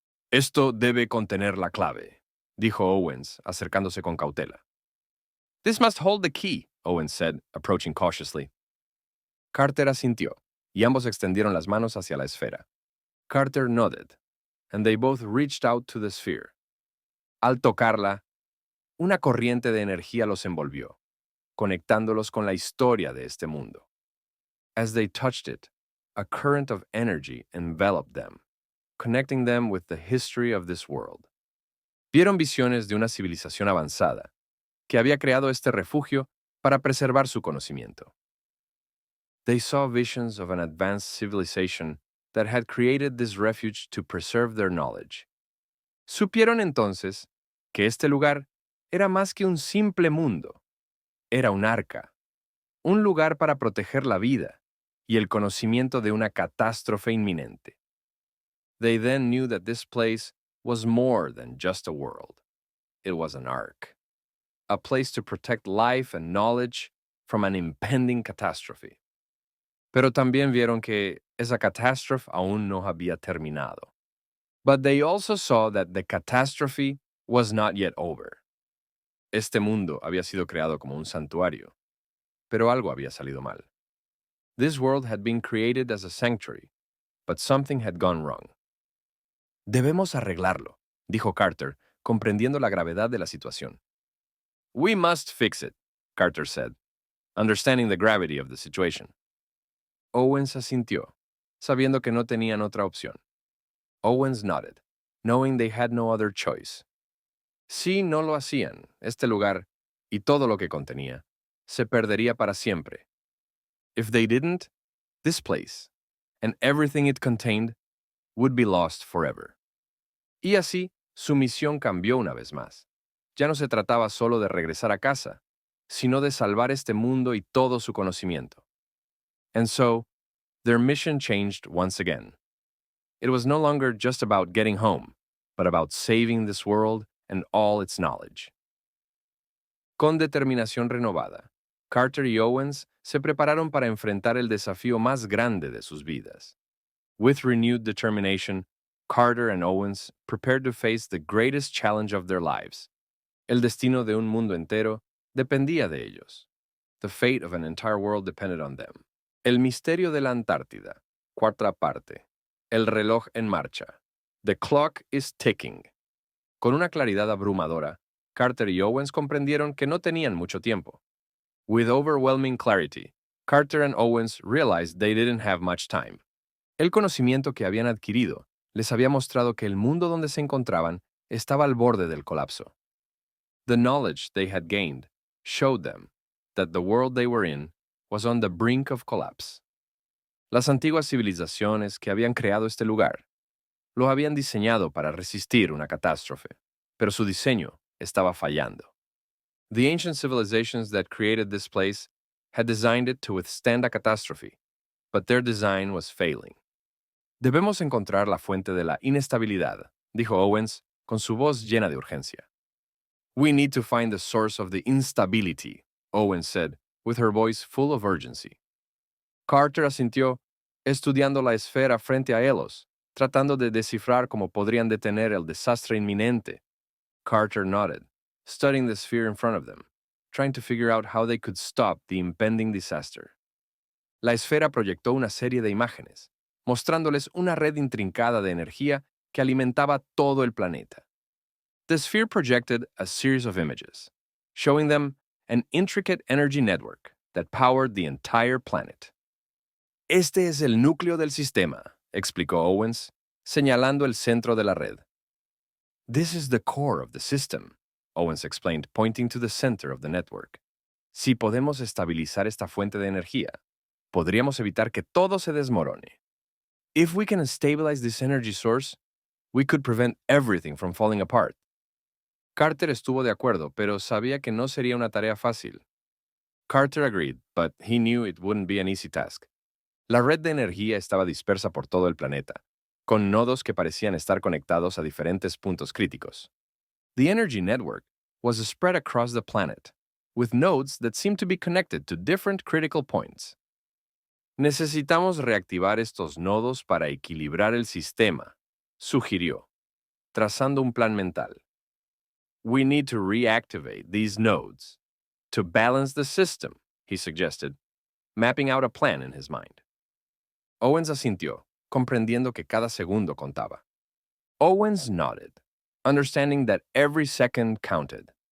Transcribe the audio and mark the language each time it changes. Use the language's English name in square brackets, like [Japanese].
[Spanish] Esto debe contener la clave, dijo Owens, acercándose con cautela. [English] This must hold the key, Owens said, approaching cautiously. [Spanish] Carter asintió, y ambos extendieron las manos hacia la esfera. [English] Carter nodded, and they both reached out to the sphere. [Spanish] Al tocarla, una corriente de energía los envolvió, conectándolos con la historia de este mundo. [English] As they touched it, a current of energy enveloped them, connecting them with the history of this world. [Spanish] Vieron visiones de una civilización avanzada, que había creado este refugio para preservar su conocimiento. [English] They saw visions of an advanced civilization that had created this refuge to preserve their knowledge. [Spanish] Supieron entonces que este lugar era más que un simple mundo. Era un arca, un lugar para proteger la vida y el conocimiento de una catástrofe inminente. [English] They then knew that this place was more than just a world. It was an ark, a place to protect life and knowledge from an impending catastrophe. [Spanish] Pero también vieron que esa catástrofe aún no había terminado. [English] But they also saw that the catastrophe was not yet over. [Spanish] Este mundo había sido creado como un santuario, pero algo había salido mal. [English] This world had been created as a sanctuary, but something had gone wrong. [Spanish] Debemos arreglarlo, dijo Carter, comprendiendo la gravedad de la situación. [English] We must fix it, Carter said, understanding the gravity of the situation. [Spanish] Owens asintió, sabiendo que no tenían otra opción. [English] Owens nodded, knowing they had no other choice. [Spanish] Si no lo hacían, este lugar, y todo lo que contenía, se perdería para siempre. [English] If they didn't, this place, and everything it contained, would be lost forever. [Spanish] Y así, su misión cambió una vez más. Ya no se trataba solo de regresar a casa, sino de salvar este mundo y todo su conocimiento. [English] And so, their mission changed once again. It was no longer just about getting home, but about saving this world and all its knowledge. [Spanish] Con determinación renovada, Carter y Owens se prepararon para enfrentar el desafío más grande de sus vidas. [English] With renewed determination, Carter and Owens prepared to face the greatest challenge of their lives. [Spanish] El destino de un mundo entero dependía de ellos. [English] The fate of an entire world depended on them. [Spanish] El misterio de la Antártida, cuarta parte. El reloj en marcha. [English] The clock is ticking. [Spanish] Con una claridad abrumadora, Carter y Owens comprendieron que no tenían mucho tiempo. [English] With overwhelming clarity, Carter and Owens realized they didn't have much time. [Spanish] El conocimiento que habían adquirido les había mostrado que el mundo donde se encontraban estaba al borde del colapso. [English] The knowledge they had gained showed them that the world they were in was on the brink of collapse. [Spanish] Las antiguas civilizaciones que habían creado este lugar lo habían diseñado para resistir una catástrofe, pero su diseño estaba fallando. [English] The ancient civilizations that created this place had designed it to withstand a catastrophe, but their design was failing. [Spanish] Debemos encontrar la fuente de la inestabilidad, dijo Owens, con su voz llena de urgencia. [English] We need to find the source of the instability, Owens said, with her voice full of urgency. [Spanish] Carter asintió, estudiando la esfera frente a ellos, tratando de descifrar cómo podrían detener el desastre inminente. [English] Carter nodded, studying the sphere in front of them, trying to figure out how they could stop the impending disaster. [Spanish] La esfera proyectó una serie de imágenes, mostrándoles una red intrincada de energía que alimentaba todo el planeta. [English] The sphere projected a series of images, showing them an intricate energy network that powered the entire planet. [Spanish] Este es el núcleo del sistema, explicó Owens, señalando el centro de la red. [English] This is the core of the system, Owens explained, pointing to the center of the network. [Spanish] Si podemos estabilizar esta fuente de energía, podríamos evitar que todo se desmorone. [English] If we can stabilize this energy source, we could prevent everything from falling apart. [Spanish] Carter estuvo de acuerdo, pero sabía que no sería una tarea fácil. [English] Carter agreed, but he knew it wouldn't be an easy task. [Spanish] La red de energía estaba dispersa por todo el planeta, con nodos que parecían estar conectados a diferentes puntos críticos. [English] The energy network was spread across the planet, with nodes that seemed to be connected to different critical points. [Spanish] Necesitamos reactivar estos nodos para equilibrar el sistema, sugirió, trazando un plan mental. [English] We need to reactivate these nodes to balance the system, he suggested, mapping out a plan in his mind. [Spanish] Owens asintió, comprendiendo que cada segundo contaba. [English] Owens nodded, understanding that every second counted.